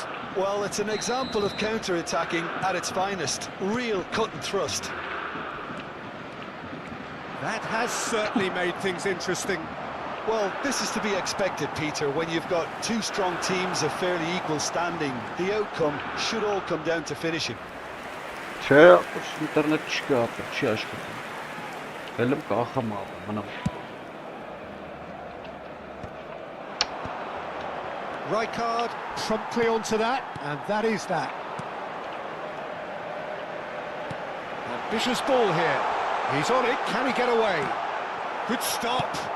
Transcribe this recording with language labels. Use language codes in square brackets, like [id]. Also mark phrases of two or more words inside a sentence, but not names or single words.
[en] Well, it's an example of counter-attacking at its finest. Real cut and thrust. That has certainly made things interesting. Well, this is to be expected, Peter, when you've got two strong teams of fairly equal standing. The outcome should all come down to finishing. [hy] Չէ, ինտերնետ չկա, չի աշխատում։ Հելում կախամ ապա, մնամ։ [en] Rijkaard promptly onto that, and that is that. Ambitious ball here. He's on it, can he get away? Good stop.